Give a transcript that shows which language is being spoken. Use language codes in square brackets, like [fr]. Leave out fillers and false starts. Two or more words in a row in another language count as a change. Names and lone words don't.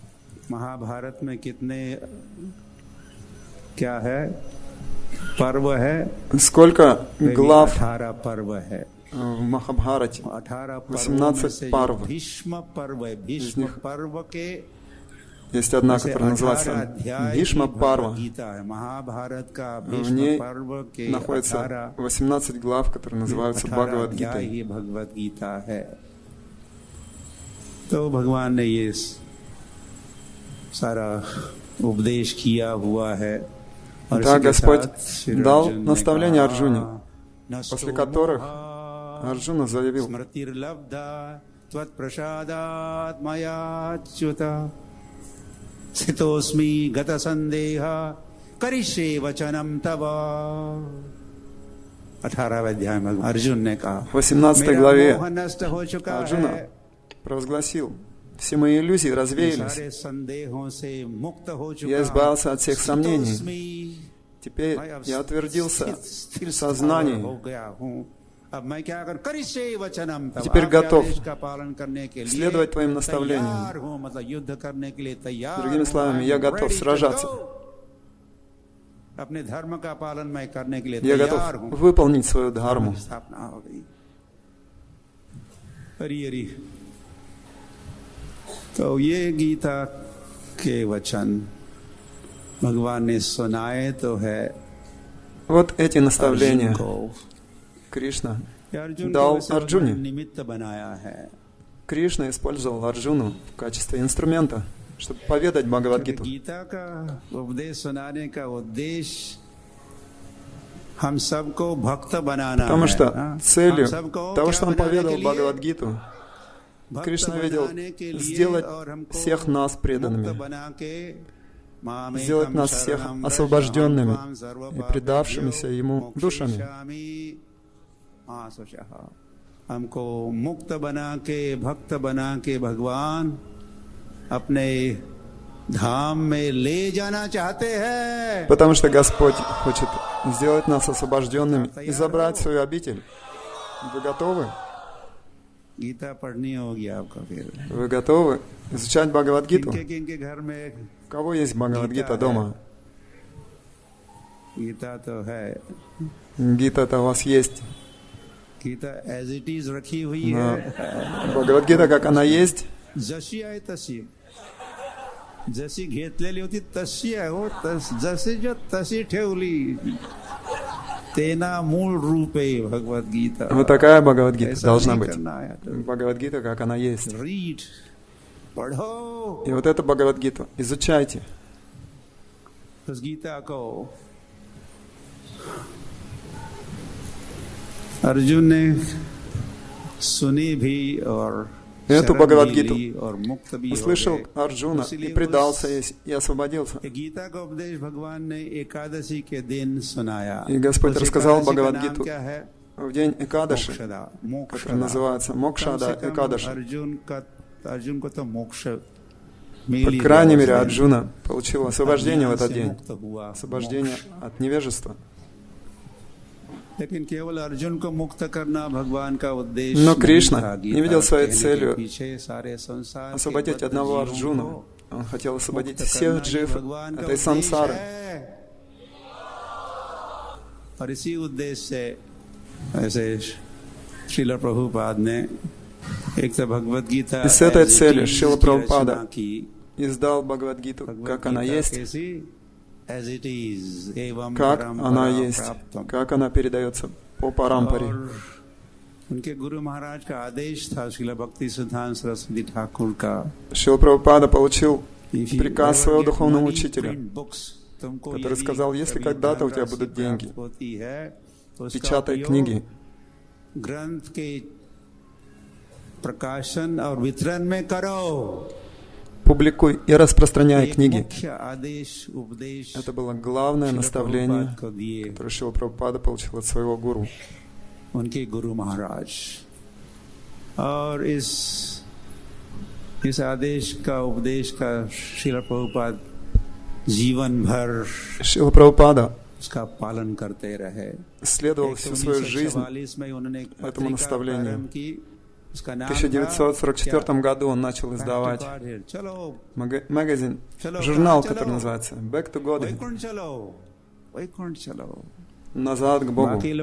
[ru] Сколько глав в Махабхарате? 18 парв. Из них есть одна, которая называется Бхишма Парва. В ней находится 18 глав, которые называются Бхагавад-гитой. [hi] तो भगवान ने ये सारा उपदेश किया हुआ है. [ru] Да, Господь дал наставления Арджуне, после которых Арджуна заявил: [sa] स्थितोऽस्मि गत सन्देह करिष्ये वचनं तव. [hi] 18 अध्याय में अर्जुन ने कहा. [ru] В 18 главе Арджуна провозгласил: все мои иллюзии развеялись. Я избавился от всех сомнений. Теперь я утвердился в сознании. И теперь готов следовать твоим наставлениям. Другими словами, я готов сражаться. Я готов выполнить свою дхарму. [hi] तो ये गीता के वचन भगवान ने सुनाए तो है. [ru] Вот эти наставления Кришна дал Арджуне. Кришна использовал Арджуну в качестве инструмента, чтобы поведать Бхагавад-гиту. Потому что целью того, что он поведал Бхагавад-гиту, Кришна видел сделать всех нас преданными, сделать нас всех освобожденными и предавшимися Ему душами. [hi] हमको मुक्त बना के भक्त बना के भगवान अपने धाम में ले जाना चाहते हैं. [ru] Потому что Господь хочет сделать нас освобожденными и забрать свою обитель. Вы готовы? [hi] गीता पढ़नी होगी आपको फिर. [ru] Вы готовы изучать Бхагавад-гиту? У кого есть Бхагавад-гита дома? [hi] गीता है. [ru] Гита-то у вас есть. [hi] गीता [en] as it is [hi] रखी हुई है. [ru] Бхагавад-гита, как она есть. [mr] जशी आहे तशी. जशी घेतलेली होती तशी आहे हो. जशी जो तशी ठेवली. [gu] તેના મૂળ રૂપે [mr] Бхагавад-гита. [ru] Вот такая Бхагавад-гита должна быть. Бхагавад-гита, как она есть. [hi] Read. पढ़ो. [ru] И вот эту Бхагавад-гиту изучайте. [hi] उस गीता को अर्जुन ने सुनी भी और [ru] эту Бхагавад-гиту услышал Арджуна и предался и освободился. И Господь рассказал Бхагавад-гиту в день Экадаши, который называется Мокшада Экадаши. По крайней мере, Арджуна получил освобождение в этот день, освобождение от невежества. Но Кришна не видел своей целью освободить одного Арджуну. Он хотел освободить всех джив этой сансары. [hi] और इसी उद्देश्य से ऐसे श्रील प्रभुपाद ने एक तो भगवद गीता [ru] И с этой целью Шрила Прабхупада издал Бхагавад-гиту, как она есть, как она есть, как она передается по парампаре. [hi] उनके गुरु महाराज का आदेश था श्रील भक्ति सिद्धांत सरस्वती ठाकुर का, [ru] Шрила Прабхупада получил приказ своего духовного учителя, который сказал: если когда-то у тебя будут деньги, печатай книги. [hi] ग्रंथ के प्रकाशन और वितरण में करो. [ru] Публикуй и распространяй книги. Это было главное наставление, которое Шрила Прабхупада получил от своего гуру. [hi] उनके गुरु महाराज. और इस आदेश का उपदेश का श्रील प्रभुपाद जीवन भर [ru] Шрила Прабхупада [hi] उसका पालन करते रहे. [ru] следовал всю свою жизнь этому наставлению. В 1944 году он начал издавать магазин, журнал, который называется «Back to God», «Назад к Богу».